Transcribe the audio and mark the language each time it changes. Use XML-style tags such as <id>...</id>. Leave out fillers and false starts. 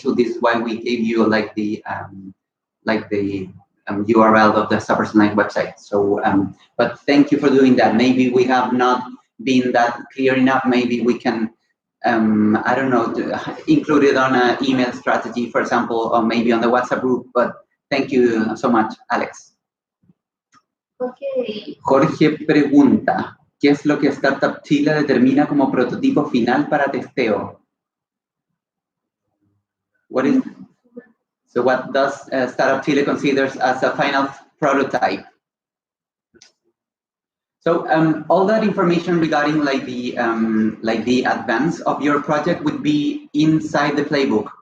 <en>So this is why we gave you like the URL of the Suppers Online website. So, but thank you for doing that. Maybe we have not been that clear enough. Maybe we can, I don't know, include it on an email strategy, for example, or maybe on the WhatsApp group. But thank you so much, Alex. Okay.</en> <es>Jorge pregunta, ¿qué es lo que Startup Chile determina como prototipo final para testeo?</es> <en>So what does Startup Chile considers as a final prototype? So all that information regarding like the advance of your project would be inside the playbook.</en>